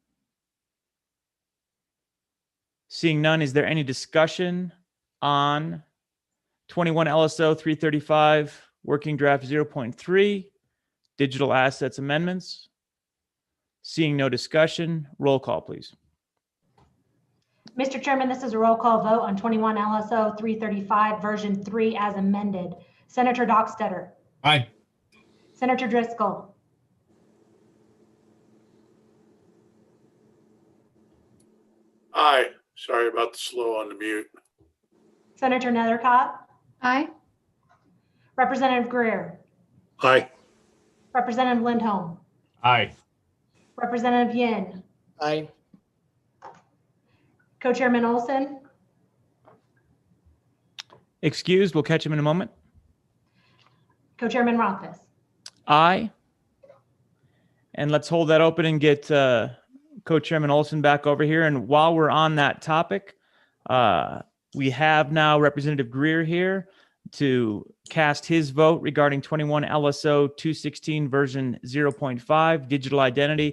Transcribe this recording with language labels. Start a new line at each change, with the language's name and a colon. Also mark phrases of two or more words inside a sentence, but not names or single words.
English: Seeing none, is there any discussion on 21 LSO 335 working draft 0.3? Digital assets amendments? Seeing no discussion, roll call, please. Mr. Chairman, this is a roll call vote on 21 LSO 335 version 3 as amended. Senator Dockstetter. Aye. Senator Driscoll. Aye. Sorry about the slow on the mute. Senator Nethercott. Aye. Representative Greer. Aye. Representative Lindholm. Aye. Representative Yin. Aye. Co-Chairman Olson. Excused, we'll catch him in a moment. Co-Chairman Rothfuss. Aye. And let's hold that open and get Co-Chairman Olson back over here. And while we're on that topic, we have now Representative Greer here to cast his vote regarding 21 LSO 216 version 0.5 digital identity.